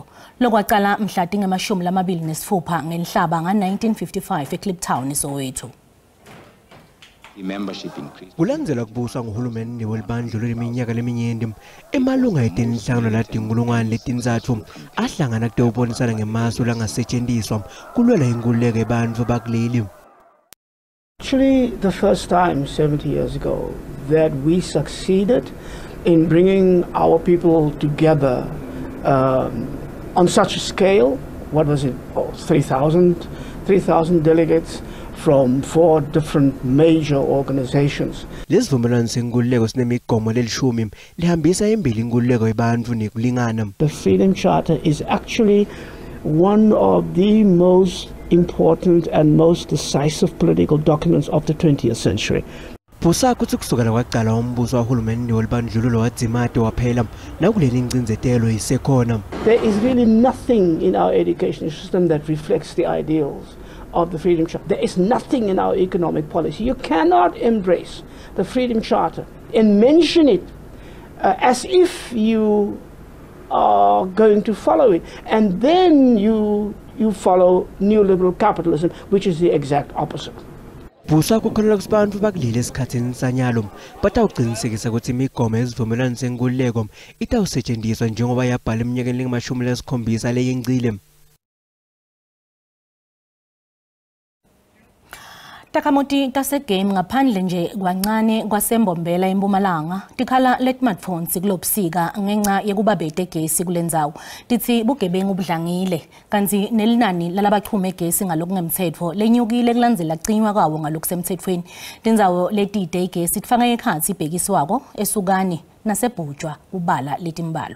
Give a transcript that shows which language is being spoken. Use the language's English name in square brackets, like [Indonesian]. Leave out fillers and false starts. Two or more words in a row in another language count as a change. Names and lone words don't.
[Swati] Lokwaqala mhla tinge-26 ngenhlaba nga-1955 eKliptown eSoweto. Kulandzela kubuswa nguhulumeni welibandla leminyaka leminyenti emalunga etinhlanu ladingulungwane letintsatfu ahlangana kuteobonisana ngemasu langasetshenziswa kulwela inkululeko ebantfu bakuleli. [English] Actually, the first time 70 years ago that we succeeded in bringing our people together on such a scale. What was it? 3,000 delegates from 4 different major organizations. [Swati] Lesivumelwano senkululeko sinemigomo lelishumi lihambisa embili inkululeko ebantfu nekulingana. [English] The Freedom Charter is actually one of the most important and most decisive political documents of the 20th century. [Swati] Busak uthi kusukela kwaqala umbuso wahulumeni welibandlululo wadzimate waphela nakuleli incindzetelo isekhona. [English] There is really nothing in our education system that reflects the ideals of the Freedom Charter. There is nothing in our economic policy. You cannot embrace the Freedom Charter and mention it as if you are going to follow it, and then you follow neoliberal capitalism, which is the exact opposite. [Swati] Busak ukholelwa ukuthi bantfu bakuleli esikhathini sanyalo batawuqinisekisa ukuthi imigomo yesivumelwano senkululeko itawusetshenziswa njengoba yabhala eminyakeni lengu-17 leyencile. Takamoti tasegame ngaphandle nje kwancane kwasembombela eMpumalanga tikhala letmartphones kulobusika ngenxa yekubabete gesi kulendzawo tithi bugebengu budlangile kanti nelinani lalabachuma egesi ngalokungemthetho lenyukile kulandzela cinywa kwawo ngalokusemthethweni tindzawo letide igesi tifaka ekhatsi ibhekiswako esukani nasebhutshwa kubala letimbalwa.